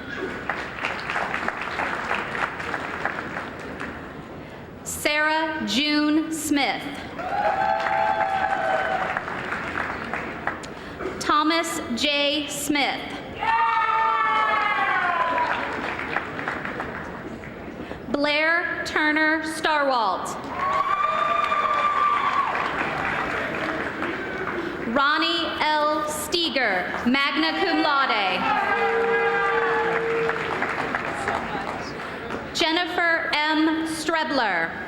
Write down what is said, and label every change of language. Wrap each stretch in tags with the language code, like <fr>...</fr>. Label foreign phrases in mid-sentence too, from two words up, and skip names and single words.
<en>Sarah June Smith. Thomas J. Smith. Blair Turner Starwalt. Ronnie L. Steger,</en> <la>magna cum laude.</la> <en>Jennifer M. Strebler.</en>